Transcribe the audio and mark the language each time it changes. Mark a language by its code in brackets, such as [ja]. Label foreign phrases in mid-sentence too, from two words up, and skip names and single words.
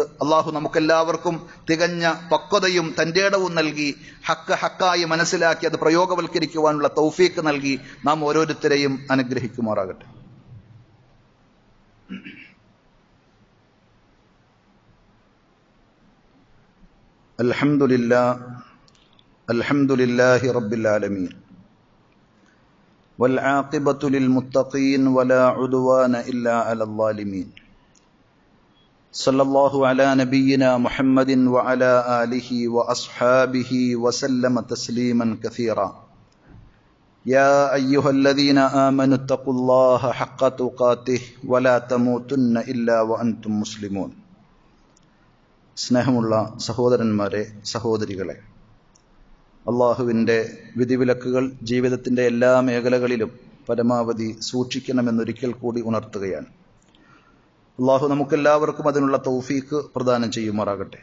[ml] അള്ളാഹു നമുക്കെല്ലാവർക്കും തികഞ്ഞ പക്വതയും തന്റേടവും നൽകി ഹക്ക് ഹക്കായി മനസ്സിലാക്കി അത് പ്രയോഗവൽക്കരിക്കുവാനുള്ള തൗഫീക്ക് നൽകി നാം ഓരോരുത്തരെയും അനുഗ്രഹിക്കുമാറാകട്ടെ. [ar] الحمد لله رب العالمين والعاقبة للمتقين ولا عدوان إلا على الظالمين صلى الله على نبينا محمد وعلى آله وأصحابه وسلم تسليما كثيرا يا أيها الذين آمنوا اتقوا الله حق تقاته ولا تموتن إلا وأنتم مسلمون. [ml] സ്നേഹമുള്ള സഹോദരന്മാരെ, സഹോദരികളെ, അള്ളാഹുവിൻ്റെ വിധിവിലക്കുകൾ ജീവിതത്തിൻ്റെ എല്ലാ മേഖലകളിലും പരമാവധി സൂക്ഷിക്കണമെന്നൊരിക്കൽ കൂടി ഉണർത്തുകയാണ്. അള്ളാഹു നമുക്കെല്ലാവർക്കും അതിനുള്ള തൗഫീക്ക് പ്രദാനം ചെയ്യുമാറാകട്ടെ.